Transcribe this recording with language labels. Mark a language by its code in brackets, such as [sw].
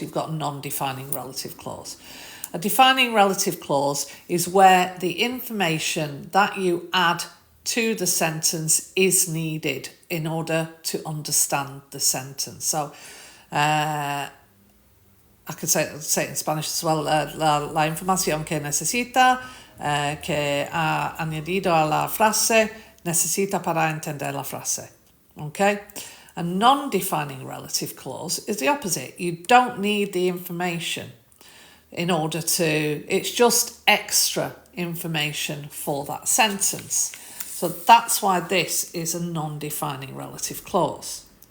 [en] You've got a non-defining relative clause. A defining relative clause is where the information that you add to the sentence is needed in order to understand the sentence. So I could say it in Spanish as well. [es] La información que necesita, que ha añadido a la frase, necesita para entender la frase. [en] Okay? A non-defining relative clause is the opposite. You don't need the information in order to. It's just extra information for that sentence. So that's why this is a non-defining relative clause.